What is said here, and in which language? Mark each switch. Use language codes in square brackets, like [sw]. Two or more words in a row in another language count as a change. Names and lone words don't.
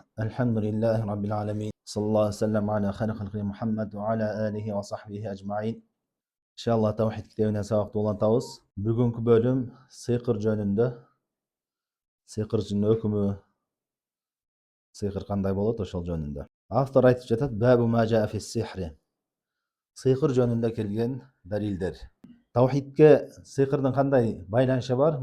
[ar] الحمد لله رب العالمين صلى الله وسلم على خير خلقه محمد وعلى آله وصحبه أجمعين. [ky] Иншаллах Тавхид китабына сабакта улантабыз. Бүгүнкү бөлүм сыйкыр жөнүндө. Сыйкырчынын өкүмү, сыйкыр кандай болот ошол жөнүндө. Автор айтып жатат: [ar] "باب ما جاء في السحر." [ky] Сыйкыр жөнүндө келген далилдер. Тавхидке сыйкырдын кандай байланышы бар?